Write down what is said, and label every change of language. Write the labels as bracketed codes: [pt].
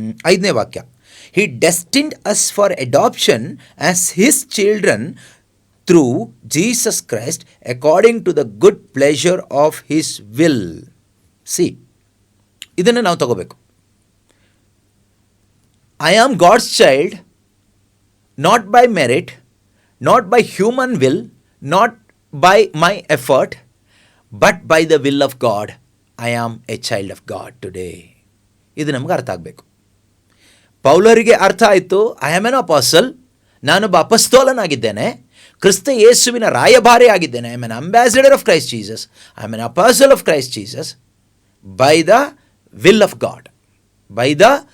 [kn] 5ನೇ ವಾಕ್ಯ, [en] He destined us for adoption as His children through Jesus Christ according to the good pleasure of His will. [kn] See, ಇದನ್ನು ನಾವು ತಗೋಬೇಕು. [en] I am God's child, not by merit, not by human will, not by my effort, but by the will of God. I am a child of God today. [kn] ಇದು ನಮ್ಗೆ ಅರ್ಥ ಆಗಬೇಕು. ಪೌಲರಿಗೆ ಅರ್ಥ ಆಯಿತು, [en] I am an apostle, [kn] ನಾನೊಬ್ಬ ಅಪಸ್ತೋಲನಾಗಿದ್ದೇನೆ, ಕ್ರಿಸ್ತ ಯೇಸುವಿನ ರಾಯಭಾರಿ ಆಗಿದ್ದೇನೆ. [en] I am an ambassador of Christ Jesus, I am an apostle of Christ Jesus by the will of God. By the